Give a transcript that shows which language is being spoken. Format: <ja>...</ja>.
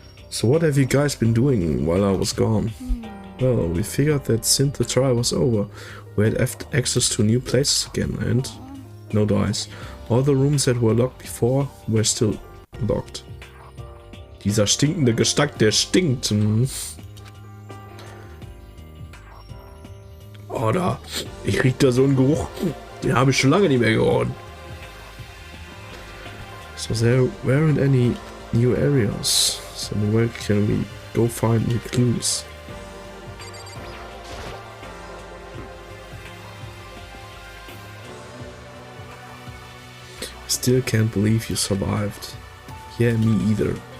<en>So what have you guys been doing while I was gone? Well, we figured that since the trial was over, we had access to new places again, and no dice. All the rooms that were locked before were still locked.</en> <de>Dieser stinkende Gestank, der stinkt. Oh, da. Ich riech da so einen Geruch. Den habe ich schon lange nicht mehr gerochen.</de> <en>So there weren't any new areas. So where can we go find new clues? Still can't believe you survived. Yeah, me either.</en>